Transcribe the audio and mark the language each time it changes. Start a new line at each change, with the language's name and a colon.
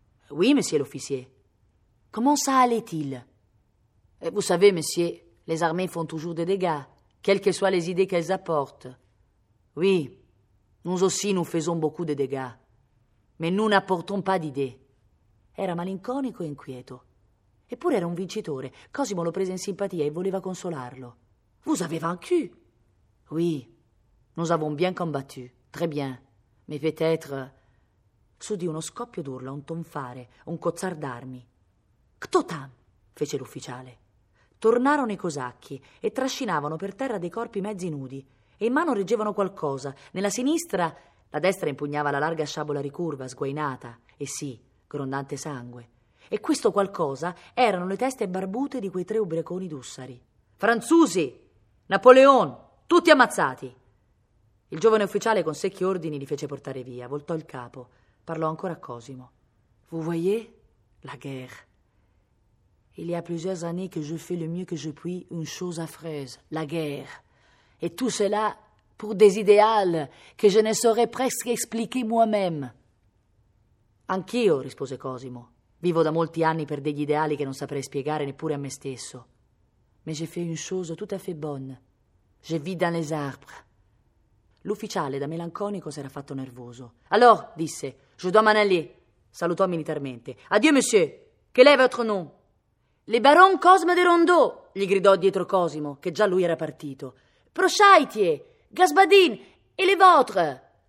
French: «Oui, monsieur l'officier». «Comment ça allait-il?» «Et vous savez, monsieur, les armées font toujours des dégâts. Quelles que soient les idées qu'elles apportent. Oui, nous aussi nous faisons beaucoup de dégâts. Mais nous n'apportons pas d'idées.
Italian: Era malinconico e inquieto. Eppure era un vincitore. Cosimo lo prese in simpatia e voleva consolarlo.
French: Vous avez vaincu? Oui, nous avons bien combattu. Très bien. Mais peut-être...
Italian: S'udì uno scoppio d'urla, un tonfare, un cozzar d'armi.
Russian: Kto tam?
Italian: Fece l'ufficiale. Tornarono i cosacchi e trascinavano per terra dei corpi mezzi nudi e in mano reggevano qualcosa. Nella sinistra, la destra impugnava la larga sciabola ricurva, sguainata, e sì, grondante sangue. E questo qualcosa erano le teste barbute di quei tre ubriaconi d'ussari. «Franzusi! Napoleon! Tutti ammazzati!» Il giovane ufficiale con secchi ordini li fece portare via, voltò il capo, parlò ancora a Cosimo.
French: «Vous voyez la guerre?» Il y a plusieurs années que je fais le mieux que je puis une chose affreuse, la guerre. Et tout cela pour des idéaux que je ne saurais presque expliquer moi-même.
Italian: Anch'io, rispose Cosimo, vivo da molti anni per degli ideali che non saprei spiegare neppure a me stesso.
French: Mais j'ai fait une chose tout à fait bonne. Je vis dans les arbres.
Italian: L'ufficiale, da melanconico, s'era fatto nervoso. Allora, disse,
French: je dois m'en aller.
Italian: Salutò militarmente.
French: Adieu, monsieur. Quel est votre nom? «Le Baron Cosme de Rondeau!»
Italian: gli gridò dietro Cosimo, che già lui era partito.
Russian: «Prochaitie! Gaspadin!
French: E le vôtre!